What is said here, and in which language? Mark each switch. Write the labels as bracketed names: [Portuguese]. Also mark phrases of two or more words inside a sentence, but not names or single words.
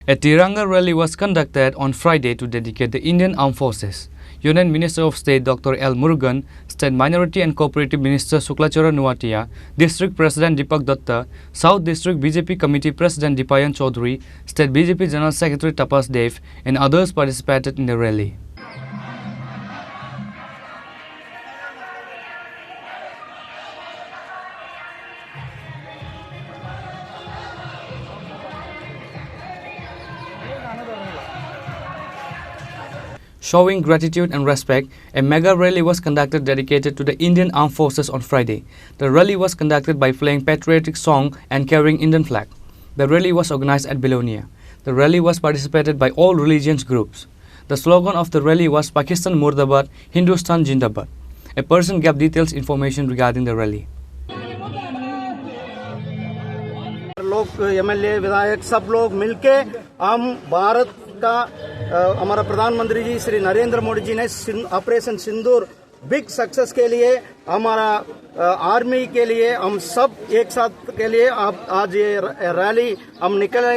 [English] A Tiranga rally was conducted on Friday to dedicate the Indian Armed Forces. Union Minister of State Dr. L. Murugan, State Minority and Cooperative Minister Suklachara Nuatia, District President Deepak Datta, South District BJP Committee President Dipayan Chaudhary, State BJP General Secretary Tapas Dev, and others participated in the rally. Showing gratitude and respect, a mega rally was conducted dedicated to the Indian Armed Forces on Friday. The rally was conducted by playing patriotic song and carrying Indian flag. The rally was organized at Belonia. The rally was participated by all religious groups. The slogan of the rally was Pakistan Murdabad, Hindustan Jindabad. A person gave details information regarding the rally. [Hindi] लोग एमएलए विधायक सब लोग मिलके हम भारत का हमारा प्रधानमंत्री जी श्री नरेंद्र मोदी जी ने ऑपरेशन सिंदूर [English] big success [Hindi] के लिए हमारा आर्मी के लिए हम सब एक साथ के लिए आज ये रैली हम निकले।